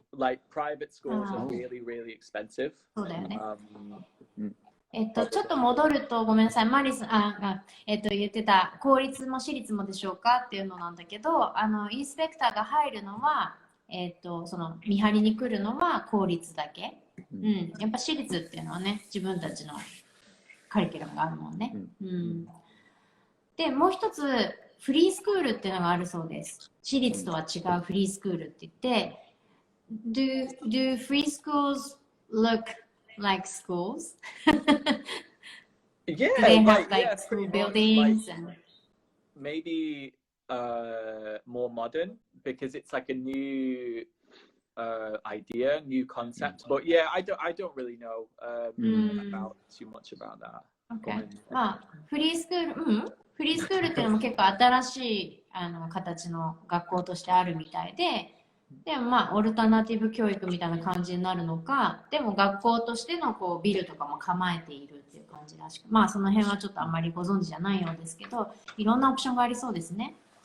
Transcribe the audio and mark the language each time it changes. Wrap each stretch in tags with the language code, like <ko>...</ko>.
<en>like private schools are really, really expensive.</en> <ja>そうだよね。 Um, ちょっと戻るとごめんなさい、マリス言ってた公立も私立もでしょうかっていうのなんだけど、インスペクターが入るのは、その見張りに来るのは公立だけ。うん、やっぱ私立っていうのはね、自分たちのカリキュラムがあるもんね。うん、で、もう一つ、フリースクールっていうのがあるそうです。私立とは違うフリースクールって言って、</ja> <en>do free schools look like schools? yeah, Do they have like, like yeah, school pretty much, buildings like, and maybe more modern because it's like a new idea, new concept. But yeah, I don't really know about too much about that. Okay.</en> <ja>まあ、フリースクールっていうのも結構新しい形の学校としてあるみたいで、でもまあ、オルタナティブ教育みたいな感じになるのか、でも学校としてのこうビルとかも構えているっていう感じらしく、まあ、その辺はちょっとあんまりご存知じゃないようですけど、いろんなオプションがありそうですね。</ja>